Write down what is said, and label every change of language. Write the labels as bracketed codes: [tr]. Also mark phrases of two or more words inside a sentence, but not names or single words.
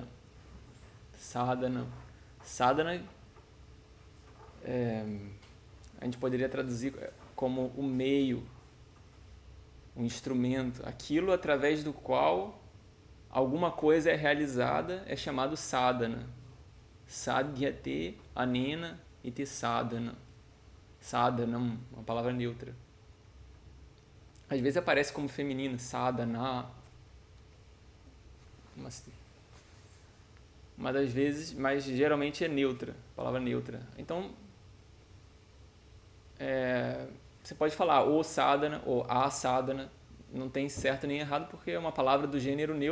[pt] Sadhana. Sadhana, a gente poderia traduzir como o meio, o instrumento, aquilo através do qual alguma coisa é realizada é chamado sadhana. [sa] Sadhyate anena iti sadhana. [pt] Sadhanam, uma palavra neutra. Às vezes aparece como feminino, sadhana. Mas geralmente é neutra, palavra neutra. Então, você pode falar o sadhana ou a sadhana, não tem certo nem errado, porque é uma palavra do gênero neutro.